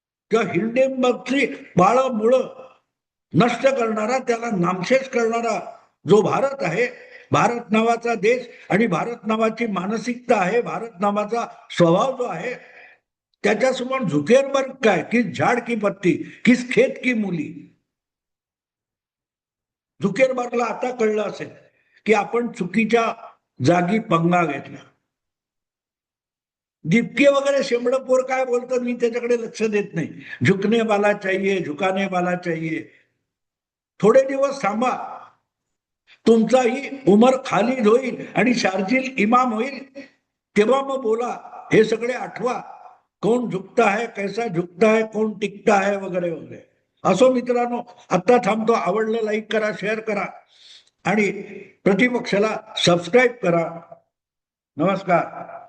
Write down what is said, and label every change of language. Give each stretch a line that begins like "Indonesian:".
Marathi: किंवा हिंडेनबर्गची बाळं मुळं नष्ट करणारा, त्याला नामशेष करणारा जो भारत आहे, भारत नावाचा देश आणि भारत नावाची मानसिकता आहे, भारत नावाचा स्वभाव जो आहे, त्याच्यासमोर झुकेरबर्ग काय,
Hindi: किस झाड की पत्ती, किस खेत की मुली.
Marathi: झुकेरबर्गला आता कळलं असेल की आपण चुकीच्या जागी पंगा घेतला. दिपके वगैरे शेंबडपोर काय बोलतात मी त्याच्याकडे लक्ष देत नाही.
Hindi: झुकने वाला चाहिए, झुकाने वाला चाहिए.
Marathi: थोडे दिवस थांबा, तुमचाही उमर खाली होईल आणि शार्जिल इमाम होईल, तेव्हा मग बोला. हे सगळे आठवा,
Hindi: कोण झुकता है, कैसा झुकता है, कोण टिकता है वगैरे वगैरे.
Marathi: असो मित्रांनो, आता थांबतो. आवडलं लाईक करा, शेअर करा आणि प्रतिपक्षाला सबस्क्राईब करा. नमस्कार.